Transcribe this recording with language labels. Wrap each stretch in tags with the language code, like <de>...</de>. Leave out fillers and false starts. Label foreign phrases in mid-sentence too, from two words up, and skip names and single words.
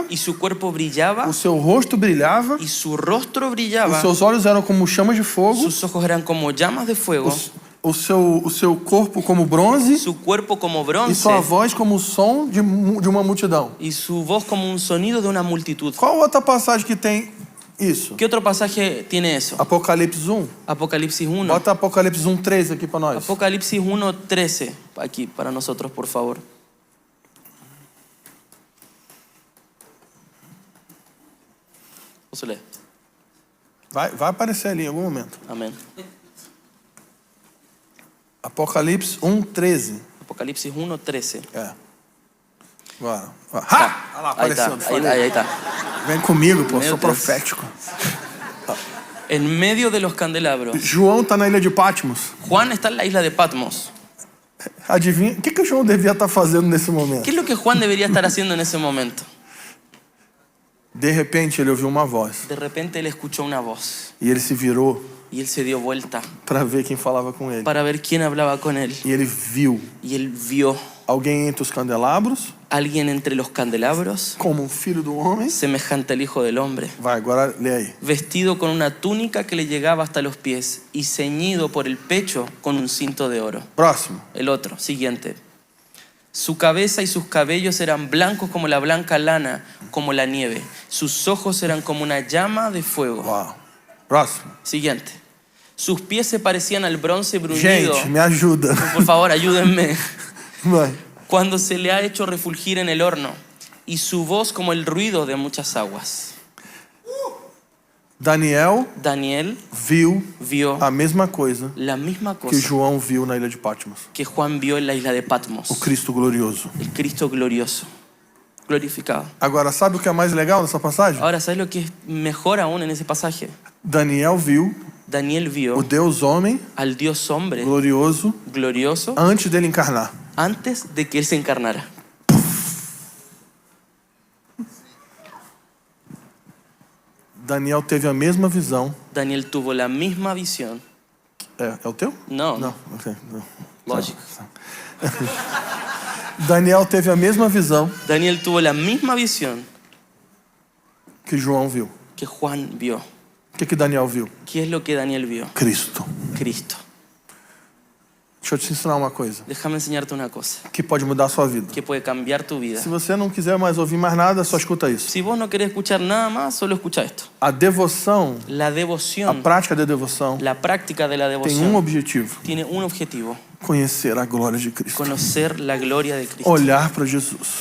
<es>Y su cuerpo brillaba,</es> <pt>o seu rosto brilhava,</pt> <es>y su rostro</es> <pt>os</pt> <es>brillaba,</es> <pt>seus olhos eram como chamas de fogo,</pt> <es>sus ojos eran como llamas de fuego,</es> <pt>o seu corpo como bronze</pt> <es>su cuerpo como</es> <pt>e</pt> <es>bronce,</es> <pt>sua voz como o som de uma multidão.</pt> <es>y su voz como un sonido de una multitud.</es> <pt>Qual outra passagem que tem isso?</pt> <es>¿Qué otro pasaje tiene eso?</es> <pt>Apocalipse 1.</pt> <es>Apocalipsis 1.</es> <pt>Bota Apocalipse 1:13 aqui para nós.</pt> <es>Apocalipsis 1:13, aquí para nosotros, por favor. Vamos a leer.</es> <pt>Vai aparecer ali em algum momento.</pt> <es>Amén.</es> <pt>Apocalipse 1:13.</pt> <es>Apocalipsis 1:13.</es> <pt>É. Agora. Ha! Olha lá,</pt> <es>Ahí está,</es> <pt>apareceu. Falei.</pt> <es>ahí está.</es> <pt>Vem comigo, pô, Meu sou Deus. profético.</pt> <es>En medio de los candelabros.</es> <pt>João está na ilha de Patmos.</pt> <es>Juan está en la isla de Patmos.</es> <pt>Adivinha? O que o João devia estar fazendo nesse momento?</pt> <es>¿Qué es lo que Juan debería estar haciendo en ese momento?</es> <pt>De repente ele ouviu uma voz</pt> <es>De repente él escuchó una voz</es> <pt>e ele se virou</pt> <es>y él se dio vuelta</es> <pt>para ver quem falava com ele.</pt> <es>para ver quién hablaba con él.</es> <pt>E ele viu</pt> <es>Y él vio</es> <pt>alguém entre os candelabros,</pt> <es>a alguien entre los candelabros,</es> <pt>como um filho do homem.</pt> <es>semejante al Hijo del Hombre,</es> <pt>Vai, agora lê aí.</pt> <es>vestido con una túnica que le llegaba hasta los pies y ceñido por el pecho con un cinto de oro.</es> <pt>Próximo.</pt> <es>El otro, siguiente. Su cabeza y sus cabellos eran blancos como la blanca lana, como la nieve. Sus ojos eran como una llama de fuego.</es> <pt>Uau. Próximo.</pt> <es>Siguiente. Sus pies se parecían al bronce bruñido.</es> <pt>Gente, me ajuda.</pt> <es>Por favor, ayúdenme.</es> <pt>Vai.</pt> <es>Cuando se le ha hecho refulgir en el horno, y su voz como el ruido de muchas aguas.</es> <pt>Daniel</pt> <es>Daniel</es> <pt>viu</pt> <es>vio</es> <pt>a mesma coisa</pt> <es>la misma</es> <pt>que</pt> <es>cosa</es> <pt>João viu na ilha de Patmos.</pt> <es>que Juan vio en la isla de Patmos.</es> <pt>O Cristo glorioso.</pt> <es>El Cristo glorioso, glorificado.</es> <pt>Agora, sabe o que é mais legal nessa passagem?</pt> <es>Ahora, ¿sabes lo que es mejor aún en ese pasaje?</es> <pt>Daniel viu</pt> <es>Daniel</es> <pt>o</pt> <es>vio</es> <pt>Deus homem</pt> <es>al Dios hombre</es> <pt>glorioso</pt> <es>glorioso</es> <pt>antes dele encarnar.</pt> <es>antes de que él se encarnara.</es> <pt>Daniel teve a mesma visão.</pt> <es>Daniel tuvo la misma visión.</es> <pt>É o teu?</pt> <es>No,</es> <pt>Não. Ok, não.</pt> <es>lógico.</es> <pt>Daniel teve a mesma visão</pt> <es>Daniel tuvo la misma visión</es> <pt>que João viu.</pt> <es>que Juan vio.</es> <pt>O que Daniel viu?</pt> <es>¿Qué es lo que Daniel vio?</es> <pt>Cristo.</pt> <es>Cristo.</es> <pt>Deixa eu te ensinar uma coisa</pt> <es>Déjame enseñarte una cosa</es> <pt>que pode mudar a sua vida.</pt> <es>que puede cambiar tu vida.</es> <pt>Se você não quiser mais ouvir mais nada, só escuta isso.</pt> <es>Si vos no querés escuchar nada más, solo escucha esto.</es> <pt>A devoção,</pt> <es>La</es> <pt>a</pt> <es>devoción,</es> <pt>prática da devoção,</pt> <es>la práctica de la</es> <pt>tem</pt> <es>devoción</es> <pt>objetivo:</pt> <es>tiene un objetivo:</es> <pt>conhecer a glória de Cristo.</pt> <es>conocer la gloria de Cristo,</es> <pt>Olhar para Jesus.</pt>